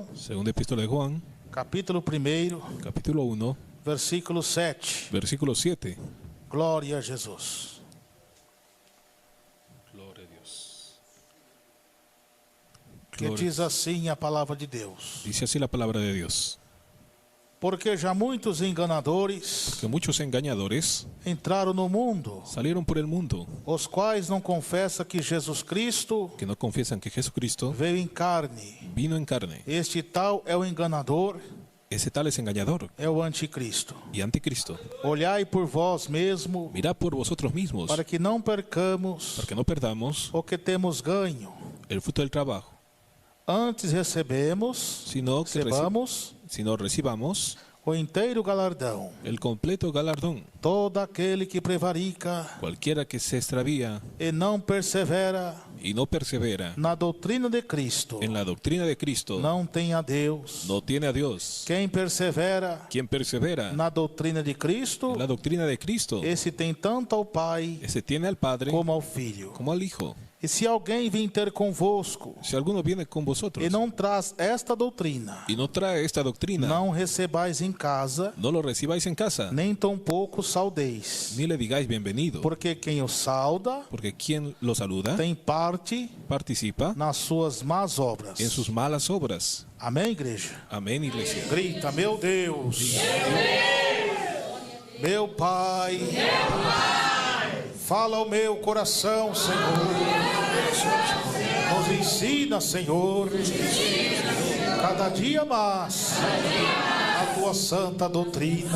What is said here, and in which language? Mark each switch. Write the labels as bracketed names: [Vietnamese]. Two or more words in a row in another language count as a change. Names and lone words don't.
[Spanish] Segunda epístola de Juan, [Portuguese] capítulo 1, [Spanish] capítulo 1, [Portuguese] versículo 7. [Spanish] versículo 7. [Portuguese] Glória a Jesus. [Spanish] Glória a Dios. [Portuguese] Que diz assim a palavra de Deus. [Spanish] Dice así la palabra de Dios. [Portuguese] Porque já muitos enganadores [Spanish] Que muchos engañadores [Portuguese] entraram no mundo, [Spanish] salieron por el mundo, [Portuguese] os quais não confessam que Jesus Cristo [Spanish] que no confiesan que Jesucristo [Portuguese] veio em carne. [Spanish] vino en carne. [Portuguese] Este tal é o enganador, [Spanish] Ese tal es engañador [Portuguese] é o anticristo. [Spanish] y anticristo. [Portuguese] Olhai por vós mesmo, [Spanish] Mirad por vosotros mismos, [Portuguese] para que não percamos [Spanish] para que no perdamos [Portuguese] o que temos ganho. [Spanish] el fruto del trabajo, [Portuguese] Antes recebamos [Spanish] sino recibamos [Portuguese] o inteiro galardão. [Spanish] el completo galardón. [Portuguese] Todo aquele que prevarica [Spanish] Cualquiera que se extravía [Portuguese] e não persevera [Spanish] y no persevera [Portuguese] na doutrina de Cristo [Spanish] en la doctrina de Cristo [Portuguese] não tem a Deus. [Spanish] no tiene a Dios. [Portuguese] Quem persevera [Spanish] Quien persevera [Portuguese] na doutrina de Cristo, [Spanish] en la doctrina de Cristo, [Portuguese] esse tem tanto ao Pai [Spanish] ese tiene al Padre [Portuguese] como ao Filho. [Spanish] como al Hijo. [Portuguese] E se alguém vir ter convosco [Spanish] Si alguno viene con vosotros [Portuguese] e não traz esta doutrina, [Spanish] y no trae esta doctrina, [Portuguese] não recebais em casa, [Spanish] no lo recibáis en casa, [Portuguese] nem tampouco saudeis. [Spanish] ni le digáis bienvenido, [Portuguese] Porque quem o sauda [Spanish] porque quien lo saluda [Portuguese] tem parte [Spanish] participa [Portuguese] nas suas más obras. [Spanish] en sus malas obras. [Portuguese] Amém, igreja? [Spanish] Amén, iglesia. [Portuguese] Grita, meu Deus, meu Pai, fala ao meu coração, Senhor. Nos ensina, Senhor, cada dia mais a tua santa doutrina.